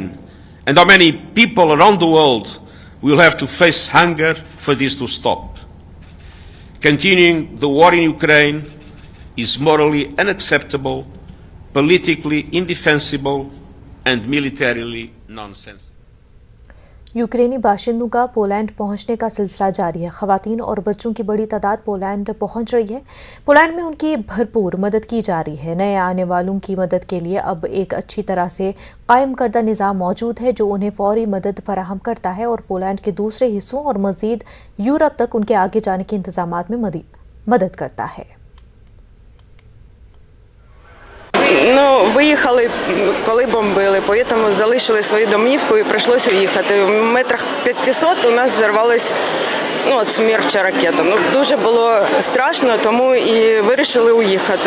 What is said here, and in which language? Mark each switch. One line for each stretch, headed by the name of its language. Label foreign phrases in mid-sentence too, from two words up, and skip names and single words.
English: And how many people around the world will have to face hunger for this to stop? Continuing the war in Ukraine is morally unacceptable, politically indefensible, and militarily nonsensical.
Urdu: یوکرینی باشندوں کا پولینڈ پہنچنے کا سلسلہ جاری ہے. خواتین اور بچوں کی بڑی تعداد پولینڈ پہنچ رہی ہے۔ پولینڈ میں ان کی بھرپور مدد کی جا رہی ہے. نئے آنے والوں کی مدد کے لیے اب ایک اچھی طرح سے قائم کردہ نظام موجود ہے، جو انہیں فوری مدد فراہم کرتا ہے اور پولینڈ کے دوسرے حصوں اور مزید یورپ تک ان کے آگے جانے کے انتظامات میں مدد کرتا ہے.
Ukrainian: Виїхали, коли бомбили, тому залишили свою домівку і прийшлося уїхати. В метрах 500 у нас зірвалась смерча ракета. Дуже було страшно, тому і вирішили уїхати.